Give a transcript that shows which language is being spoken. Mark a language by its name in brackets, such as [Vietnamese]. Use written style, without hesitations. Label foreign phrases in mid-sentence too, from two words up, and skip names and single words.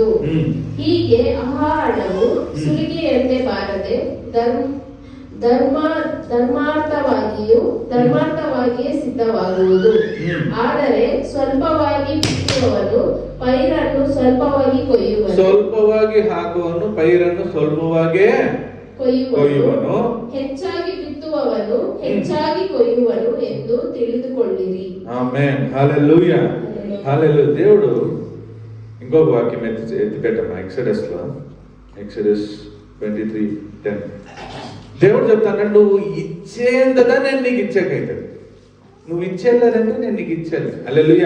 [Kannada] ಹೀಗೆ ಆ ಹಣವು ಸುಲಿಗೆಯಂತೆ ಬಾರದೆ ಧರ್ಮಾರ್ಥವಾಗಿಯೇ ಸಿದ್ಧವಾಗುವುದು. ಆದರೆ ಸ್ವಲ್ಪವಾಗಿ ಬಿತ್ತುವವನು ಪೈರನ್ನು ಸ್ವಲ್ಪವಾಗಿ ಕೊಯ್ಯುವನು, ಸ್ವಲ್ಪವಾಗಿ ಹಾಕುವನು ಪೈರನ್ನು ಸ್ವಲ್ಪವಾಗಿ ಕೊಯ್ಯುವನು, ಹೆಚ್ಚಾಗಿ ಬಿತ್ತುವವನು ಹೆಚ್ಚಾಗಿ ಕೊಯ್ಯುವನು ಎಂದು ತಿಳಿದುಕೊಳ್ಳಿರಿ. [Telugu] ఆమేన్. హల్లెలూయా. హల్లెలూయా. దేవుడు ఇంకొక వాక్యం ఎత్తి పెట్టాము ఎక్సడస్ 23:10. దేవుడు చెప్తాను, నువ్వు ఇచ్చేంతదా నేను నీకు ఇచ్చాకైతుంది. నువ్వు ఇచ్చేలేదంటే నేను నీకు ఇచ్చేది. హల్లెలూయా.